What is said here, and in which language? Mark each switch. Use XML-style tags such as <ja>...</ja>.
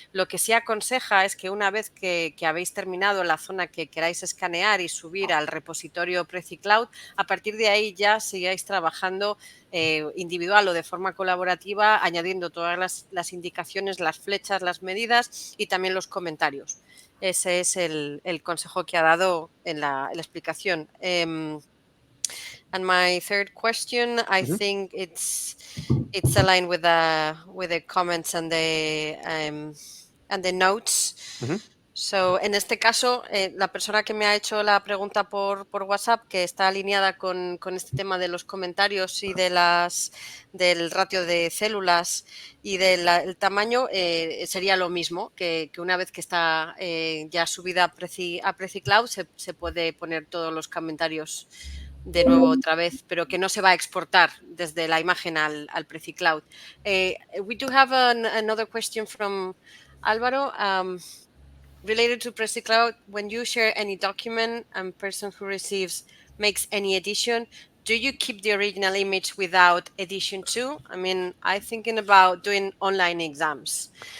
<es>Lo que sí aconseja es que una vez que habéis terminado la zona que queráis escanear y subir al repositorio Prezi Cloud, a partir de ahí ya sigáis trabajando individual o de forma colaborativa, añadiendo todas las indicaciones, las flechas, las medidas y también los comentarios. Ese es el consejo que ha dado en la explicación.</es> <en>And my third question, I think it's aligned with the comments and the notes.</en> <es>So, en este caso, la persona que me ha hecho la pregunta por WhatsApp, que está alineada con este tema de los comentarios y del ratio de células y del tamaño, sería lo mismo, que una vez que está ya subida a Prezi Cloud se puede poner todos los comentarios de nuevo otra vez, pero que no se va a exportar desde la imagen al Prezi Cloud.</es> <en>We do have another question from Álvaro. Related to Prezi Cloud, when you share any document and person who receives makes any edition, do you keep the original image without edition too? I mean, I'm thinking about doing online exams.</en>